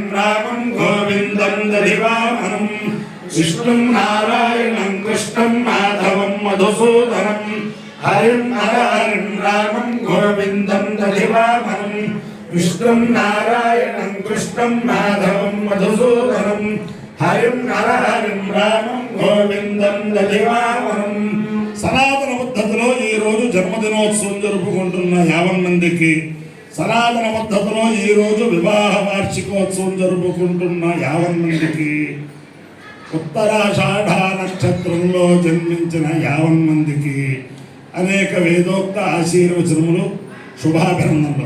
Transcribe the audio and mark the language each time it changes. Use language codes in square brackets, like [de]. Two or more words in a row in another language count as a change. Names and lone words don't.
[sa] रामं गोविंदं दधिवामनं विष्णुं नारायणं कृष्णं माधवं मधुसूदनं हरिं नारायणं रामं गोविंदं दधिवामनं विष्णुं नारायणं कृष्णं माधवं मधुसूदनं हरिं नारायणं रामं गोविंदं दधिवामनं [te] సనాతన పద్ధతిలో ఈ రోజు జన్మదినోత్సవం జరుపుకుంటున్న 50 మందికి సనాతన పద్ధతిలో ఈ రోజు వివాహ వార్షికోత్సవం జరుపుకుంటున్న 50 మందికి ఉత్తరాషాఢ నక్షత్రంలో జన్మించిన 50 మందికి అనేక వేదోక్త ఆశీర్వచనములు శుభాభినందనలు.